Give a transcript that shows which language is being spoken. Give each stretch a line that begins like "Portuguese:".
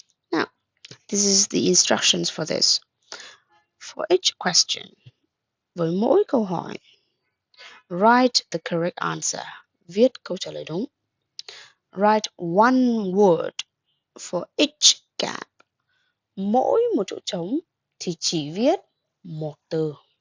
English: Now, this is the instructions for this. For each question,
Vietnamese: với mỗi câu hỏi,
English: write the correct answer,
Vietnamese: viết câu trả lời đúng.
English: Write one word for each gap.
Vietnamese: Mỗi một chỗ trống thì chỉ viết một từ.